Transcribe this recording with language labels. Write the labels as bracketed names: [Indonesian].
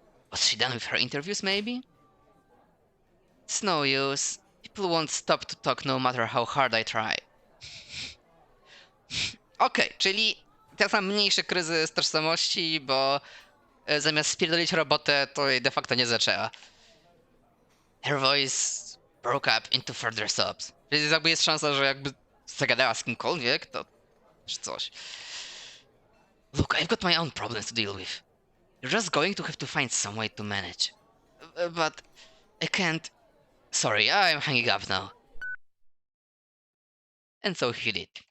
[English] Was she done with her interviews, maybe? It's no use. People won't stop to talk no matter how hard I try. [Polish] Okej, czyli ten sam mniejszy kryzys tożsamości, bo zamiast spierdolić robotę, to jej de facto nie zaczęła. [English] Her voice broke up into further sobs. [Polish] Czyli jakby jest szansa, że jakby zagadała z kimkolwiek, to czy coś. [English] Look, I've got my own problems to deal with. You're just going to have to find some way to manage. But I can't... Sorry, I'm hanging up now. And so he did.